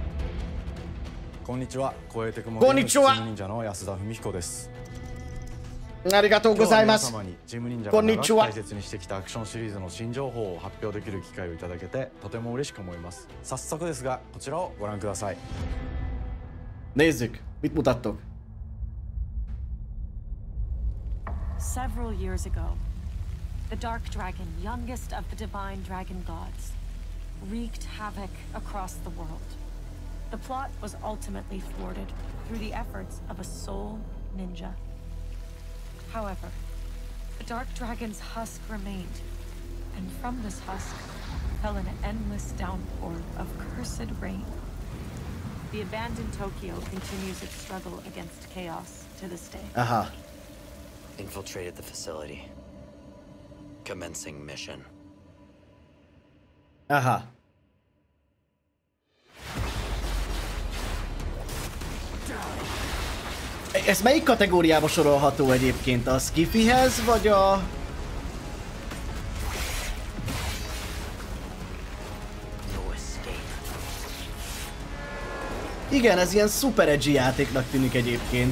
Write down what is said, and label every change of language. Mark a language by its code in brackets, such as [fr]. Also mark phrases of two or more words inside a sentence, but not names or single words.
[ja] Konnichiwa, 超えてくも Konnichiwa! 忍者の安田文彦です。ありがとうございます。こんにちは. 大切にしてきたアクションシリーズの新情報を発表できる機会をいただけてとても嬉しく思います。早速ですがこちらをご覧ください。 [hu] Nézzük, mit mutattok? [en] Several years ago, the Dark Dragon, youngest of the divine dragon gods, wreaked havoc across the world. The plot was ultimately thwarted through the efforts of a sole ninja. However, the Dark Dragon's husk remained, and from this husk fell an endless downpour of cursed rain. The abandoned Tokyo continues its struggle against chaos to this day. Aha. Infiltrated the facility. Commencing mission. Aha. [hu] Ez melyik kategóriába sorolható egyébként? A skifihez, vagy a... Igen, ez ilyen [en] super edgy [hu] játéknak tűnik egyébként.